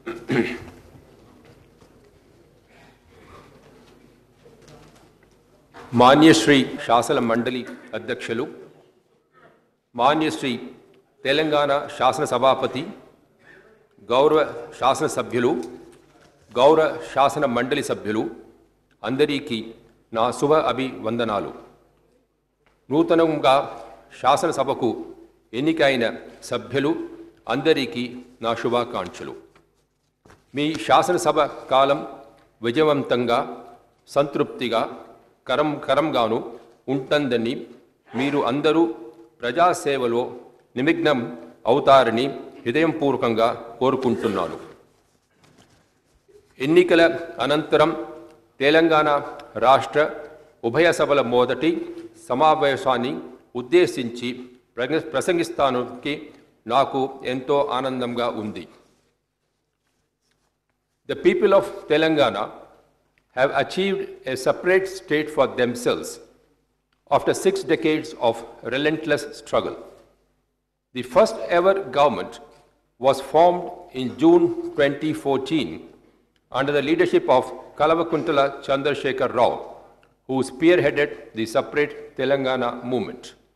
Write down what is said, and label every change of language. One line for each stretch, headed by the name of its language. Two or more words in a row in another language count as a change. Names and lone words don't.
Telugu: మాన్య శ్రీ శాసన మండలి అధ్యక్షులు, మాన్య శ్రీ తెలంగాణ శాసన సభాపతి, గౌరవ శాసన సభ్యులు, గౌరవ శాసన మండలి సభ్యులు అందరికీ నా శుభ అభివందనాలు। నూతనంగా శాసన సభకు ఎన్నికైన సభ్యులు అందరికీ నా శుభాకాంక్షలు। మీ శాసన సభ కాలం విజయవంతంగా సంతృప్తిగా కరంగాను ఉంటుందని మీరు అందరూ ప్రజాసేవలో నిమగ్నం అవుతారని హృదయపూర్వకంగా కోరుకుంటున్నాను. ఎన్నికల అనంతరం తెలంగాణ రాష్ట్ర ఉభయ సభల మొదటి సమావేశాన్ని ఉద్దేశించి ప్రసంగిస్తానికి నాకు ఎంతో ఆనందంగా ఉంది.
English: The people of Telangana have achieved a separate state for themselves after 6 decades of relentless struggle. The first ever government was formed in June 2014 under the leadership of Kalavakuntala Chandrasekhar Rao, who spearheaded the separate Telangana movement.